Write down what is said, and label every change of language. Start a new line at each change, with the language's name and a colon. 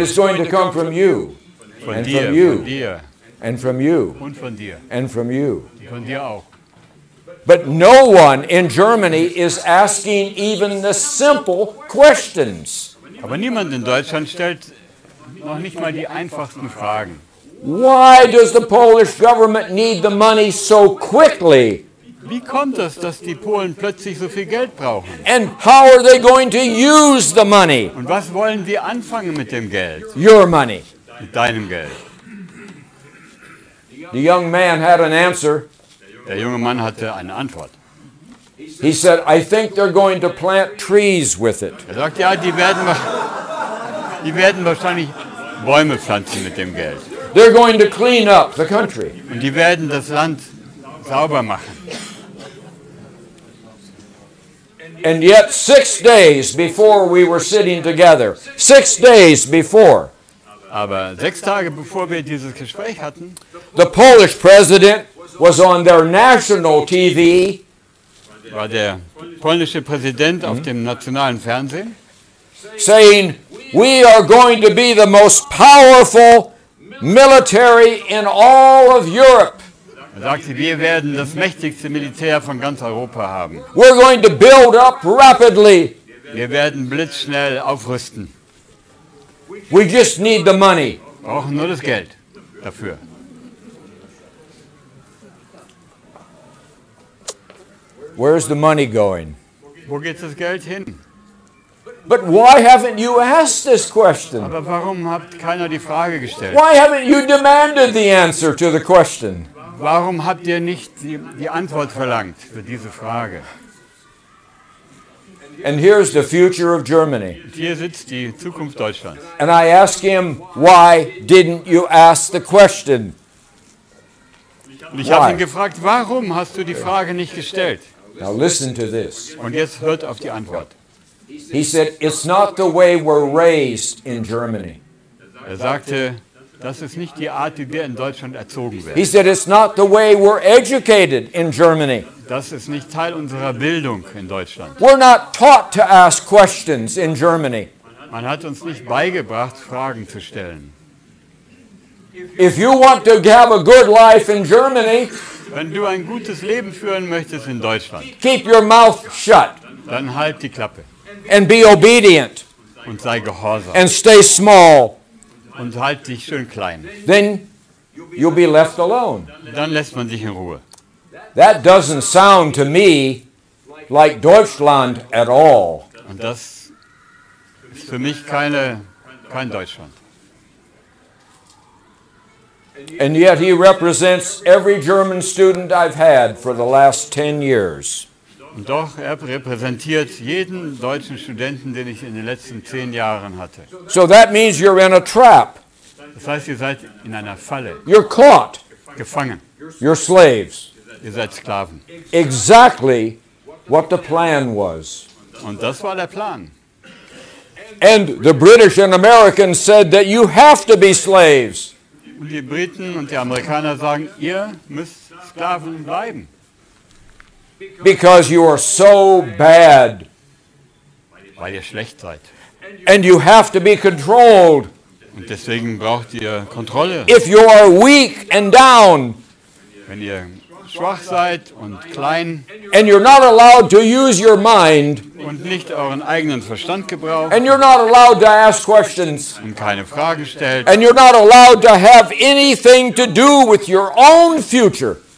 English: it's going to come from you,
German: Von
English: and
German: dir,
English: from you.
German: von dir
English: and from you,
German: und von dir.
English: and from you.
German: Von dir auch.
English: But no one in Germany is asking even the simple questions.
German: Aber niemand in Deutschland stellt noch nicht mal die einfachsten Fragen.
English: Why does the Polish government need the money so quickly?
German: Wie kommt es, dass die Polen plötzlich so viel Geld brauchen?
English: And how are they going to use the money?
German: Und was wollen die anfangen mit dem Geld?
English: Your money.
German: Mit deinem Geld?
English: The young man had an answer.
German: Der junge Mann hatte eine Antwort.
English: He said, I think they're going to plant trees with it.
German: Er sagt, ja, die werden wahrscheinlich Bäume pflanzen mit dem Geld.
English: They're going to clean up the country.
German: Und die werden das Land sauber machen.
English: And yet 6 days before we were sitting together, 6 days before,
German: Aber 6 Tage bevor wir dieses Gespräch hatten,
English: the Polish president was on their national TV
German: war der polnische Präsident auf dem nationalen Fernsehen,
English: saying, "We are going to be the most powerful military in all of Europe.
German: er sagte, wir werden das mächtigste Militär von ganz Europa haben.
English: We're going to build up rapidly.
German: Wir werden blitzschnell aufrüsten.
English: We just need the money."
German: Wir brauchen nur das Geld dafür.
English: Where's the money going?
German: Wo geht das Geld hin?
English: But why haven't you asked this question?
German: Aber warum hat keiner die Frage gestellt?
English: Why haven't you demanded the answer to the question?
German: Warum habt ihr nicht die Antwort verlangt für diese Frage?
English: And here's the future of Germany.
German: Und hier sitzt die Zukunft Deutschlands.
English: And I ask him, why didn't you ask the question?
German: Und ich habe ihn gefragt, warum hast du die Frage nicht gestellt?
English: Now listen to this.
German: Und jetzt hört auf die Antwort.
English: He said, it's not the way we're raised in Germany.
German: Er sagte, das ist nicht die Art, wie wir in Deutschland erzogen
English: He
German: werden.
English: said, it's not the way we're educated in Germany.
German: Das ist nicht Teil unserer Bildung in Deutschland.
English: We're not taught to ask questions in Germany.
German: Man hat uns nicht beigebracht, Fragen zu stellen.
English: If you want to have a good life in Germany,
German: Wenn du ein gutes Leben führen möchtest in Deutschland,
English: keep your mouth shut
German: dann halt die Klappe
English: and be obedient
German: und sei gehorsam
English: and stay small.
German: und halt dich schön klein.
English: Then you'll be left alone.
German: Dann lässt man dich in Ruhe.
English: That doesn't sound to me like Deutschland at all.
German: Und das ist für mich kein Deutschland.
English: And yet he represents every German student I've had for the last 10 years.
German: Und doch, er repräsentiert jeden deutschen Studenten, den ich in den letzten 10 Jahren hatte.
English: So that means you're in a trap.
German: Das heißt, ihr seid in einer Falle,
English: You're caught.
German: gefangen.
English: You're slaves.
German: Ihr seid Sklaven.
English: Exactly what the plan was.
German: Und das war der Plan.
English: And the British and Americans said that you have to be slaves.
German: Und die Briten und die Amerikaner sagen, ihr müsst Sklaven bleiben,
English: Because you are so bad.
German: weil ihr schlecht seid.
English: And you have to be controlled.
German: Und deswegen braucht ihr Kontrolle.
English: If you are weak and down,
German: Wenn ihr schwach seid und klein
English: and you're not allowed to use your mind,
German: und nicht euren eigenen Verstand gebraucht
English: and you're not allowed to ask questions,
German: und keine Frage stellt
English: and you're not allowed to have anything to do with your own future,